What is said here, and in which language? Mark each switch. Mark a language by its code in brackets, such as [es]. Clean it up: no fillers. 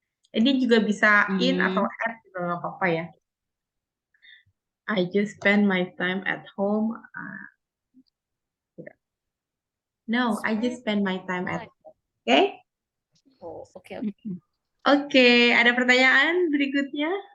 [id] Ini juga bisa in atau at juga nggak apa-apa ya. [en] I just spend my time at home. No, I just spend my time at home. Oke? Oh, oke. [id] Oke, ada pertanyaan berikutnya?